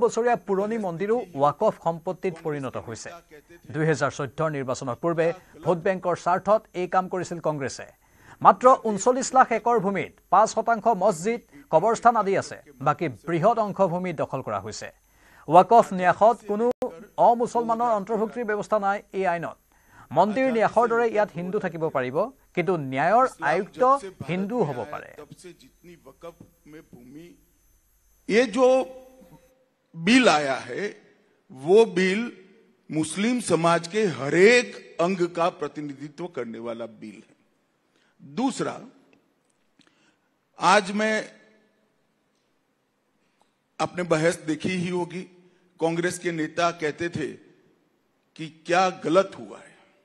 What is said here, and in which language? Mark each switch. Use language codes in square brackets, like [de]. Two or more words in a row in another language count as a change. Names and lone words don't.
[as] বছৰীয়া পুৰণি মন্দিৰো ৱাকফ সম্পত্তিত পৰিণত হৈছে 2014 নিৰ্বাচনৰ পূৰ্বে ভোট বেংকৰ স্বাৰ্থত এই কাম কৰিছিল কংগ্ৰেছে মাত্ৰ 39 লাখ একৰ ভূমিত 5% মছজিদ কবৰস্থান আদি আছে বাকি বৃহৎ অংশ ভূমি দখল কৰা হৈছে ৱাকফ ন্যাসত কোনো অমুছলমানৰ অন্তৰ্ভুক্তিৰ ব্যৱস্থা নাই এই আইনত মন্দিৰ ন্যাসৰ দৰে ইয়াত হিন্দু থাকিব পাৰিব কিন্তু ন্যায়ৰ আয়ুক্ত হিন্দু হ'ব পাৰে [hi] ये जो बिल आया है वो बिल मुस्लिम समाज के हर एक अंग का प्रतिनिधित्व करने वाला बिल है दूसरा आज मैं आपने बहस देखी ही होगी कांग्रेस के नेता कहते थे कि क्या गलत हुआ है